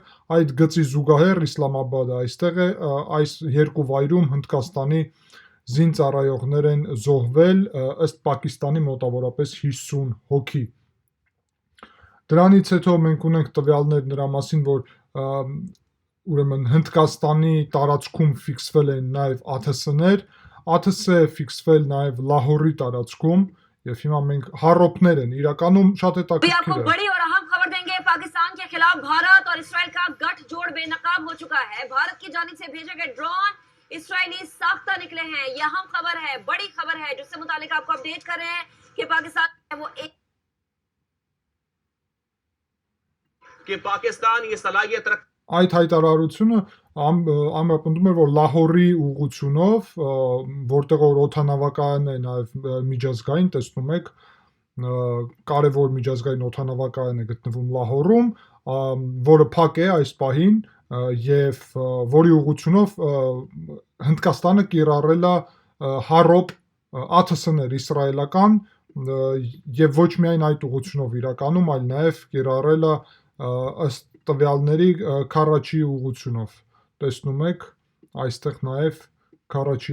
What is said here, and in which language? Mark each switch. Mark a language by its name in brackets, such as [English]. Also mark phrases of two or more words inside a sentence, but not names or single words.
[Armenian] այդ գծի զուգահեռ Իսլամաբադը այստեղ է, այս երկու վայրում Հնդկաստանի զինծառայողներ են զոհվել, ըստ Պակիստանի մոտավորապես 50 հոգի։ Դրանից հետո մենք ունենք տվյալներ նրա մասին, որ ուրեմն Հնդկաստանի տարածքում ֆիքսվել են նաև ԱԹՍ-ներ, ԱԹՍ է ֆիքսվել նաև Լահորի տարածքում, եւ հիմա մենք հարոպներ են, իրականում շատ հետաքրքիր է։ [Urdu] پاکستان کے خلاف بھارت اور اسرائیل کا گٹھ جوڑ بے نقاب ہو چکا ہے. بھارت کی جانب سے بھیجے گئے ڈرون اسرائیلی ساختہ نکلے ہیں. یہ اہم خبر ہے، بڑی خبر ہے، جس سے متعلق آپ کو اپڈیٹ کر رہے ہیں کہ پاکستان وہ ایک کہ پاکستان یہ صلاحیت رکھ [Armenian] Այդ հայտարարությունը ամրապնդում է, որ Լահորի ուղղությունով, որտեղ որ օդանավակայանն է նաև միջազգային, տեսնում եք, կարևոր միջազգային օդանավակայան է գտնվում Լահորում, որը փակ է այս պահին եւ որի ուղղությունով Հնդկաստանը կիրառել է հարոպ ԱԹՍ-ներ իսրայելական եւ ոչ միայն այդ ուղղությունով իրականում, այլ նաեւ կիրառել է ըստ տվյալների Քարաչի ուղղությունով, տեսնում եք, այստեղ նաև Քարաչի